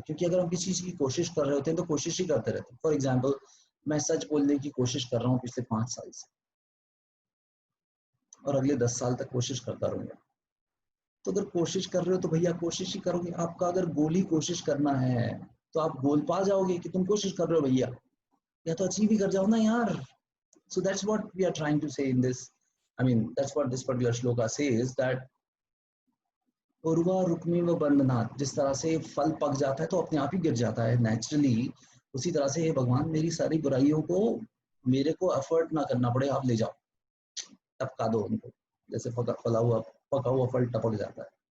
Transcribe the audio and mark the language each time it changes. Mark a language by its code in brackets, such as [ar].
[hi] क्योंकि अगर हम किसी चीज की कोशिश कर रहे होते हैं तो कोशिश ही करते रहते हैं। फॉर एग्जाम्पल, मैं सच बोलने की कोशिश कर रहा हूँ पिछले 5 साल से और अगले 10 साल तक कोशिश करता रहूंगा। तो अगर कोशिश कर रहे हो तो भैया कोशिश ही करोगे। आपका अगर गोल ही कोशिश करना है तो आप गोल पा जाओगे कि तुम कोशिश कर रहे हो भैया, या तो अचीव ही कर जाओ ना यार। [en] So that's what we are trying to say in this. I mean, that's what this particular shloka says, that [sa] Urwa Rukmi व बंधनात्, [hi] जिस तरह से फल पक जाता है तो अपने आप ही गिर जाता है नेचुरली, उसी तरह से हे भगवान मेरी सारी बुराइयों को मेरे को एफर्ट ना करना पड़े, आप ले जाओ, टपका दो उनको, जैसे पका हुआ फल टपक जाता है।